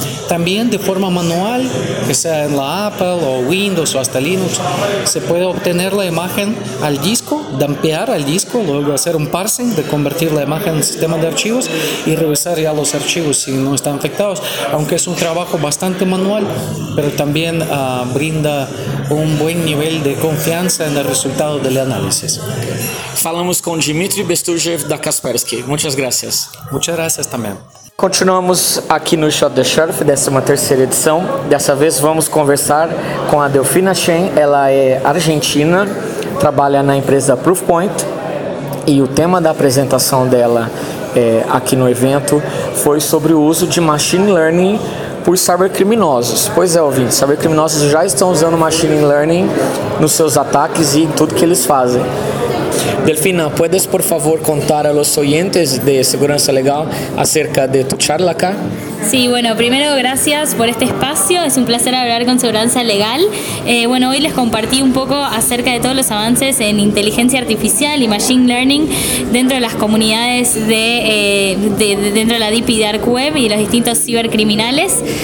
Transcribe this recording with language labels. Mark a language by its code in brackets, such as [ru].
[es] También de forma manual, que sea en la Apple o Windows o hasta Linux, se puede obtener la imagen al disco, dampear al disco, luego hacer un parsing de convertir la imagen en sistema de archivos y revisar ya los archivos si no están infectados. Aunque es un trabajo bastante manual, pero también brinda un buen nivel de confianza en el resultado del análisis. Falamos con Dmitry Bestujev da Kaspersky. Muchas gracias. Muchas gracias también. [pt] Continuamos aqui no Shot the Sheriff, 13ª edição. Dessa vez vamos conversar com a Delfina Chen. Ela é argentina, trabalha na empresa Proofpoint e o tema da apresentação dela aqui no evento foi sobre o uso de machine learning por cybercriminosos. Pois é, ouvintes, cybercriminosos já estão usando machine learning nos seus ataques e em tudo que eles fazem. [es] Delfina, ¿puedes por favor contar a los oyentes de Seguridad Legal acerca de tu charla acá? Sí, bueno, primero gracias por este espacio, es un placer hablar con Seguridad Legal. Bueno, hoy les compartí un poco acerca de todos los avances en inteligencia artificial y machine learning dentro de las comunidades dentro de la Deep Dark Web y los distintos cibercriminales.